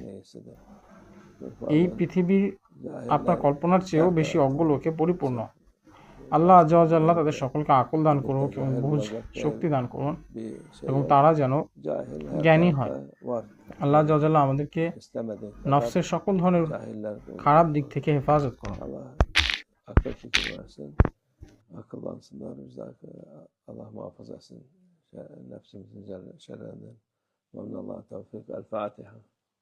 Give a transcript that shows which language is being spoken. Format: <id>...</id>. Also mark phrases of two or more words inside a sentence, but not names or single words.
<bn>এই পৃথিবী আপনার কল্পনার চেয়েও বেশি অজ্ঞ লোকে পরিপূর্ণ।</bn> <ar>الله عز وجل</ar> <bn>তাদের সকলকে আকল দান করুন এবং বুঝ শক্তি দান করুন এবং তারা যেন জ্ঞানী হয়।</bn> <ar>الله عز وجل</ar> <bn>আমাদেরকে নফসের সকল ধরনের খারাপ দিক থেকে হেফাজত করুন।</bn> <tr>Akıllansınlar, Allah muhafaza etsin nefsimizin şerrinden. Ve minallah tevfik. El Fatiha.</tr>